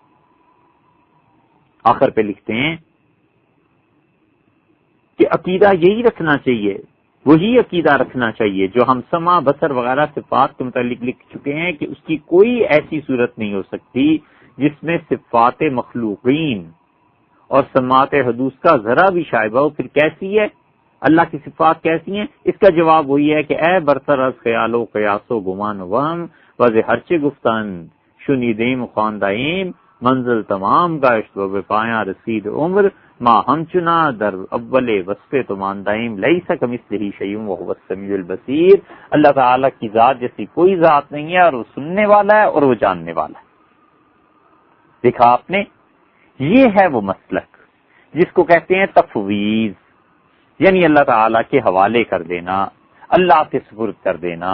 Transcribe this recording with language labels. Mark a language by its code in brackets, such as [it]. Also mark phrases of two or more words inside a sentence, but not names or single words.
[ur] آخر پہ لکھتے ہیں کہ عقیدہ یہی رکھنا چاہیے، وہی عقیدہ رکھنا چاہیے جو ہم سمع بصر وغیرہ صفات کے متعلق لکھ چکے ہیں کہ اس کی کوئی ایسی صورت نہیں ہو سکتی جس میں صفات مخلوقین اور سماعت حدوث کا ذرا بھی شائبہ ہو. پھر کیسی ہے اللہ کی صفات، کیسی ہیں؟ اس کا جواب وہی ہے کہ [fa] اے برتر از خیال و قیاس و گمان و وہم وز ہرچے گفتن شنیدیم خواندائیم منزل تمام گشت و بپایاں رسید عمر ما ہم چنا در اول وصف تو ماندائیم [ar] لیس کمثلہ شیء وہو السمیع البصیر. [ur] اللہ تعالیٰ کی ذات جیسی کوئی ذات نہیں ہے اور وہ سننے والا ہے اور وہ جاننے والا ہے. دیکھا آپ نے، یہ ہے وہ مسلک جس کو کہتے ہیں تفویض، یعنی اللہ تعالیٰ کے حوالے کر دینا، اللہ کے سپرد کر دینا.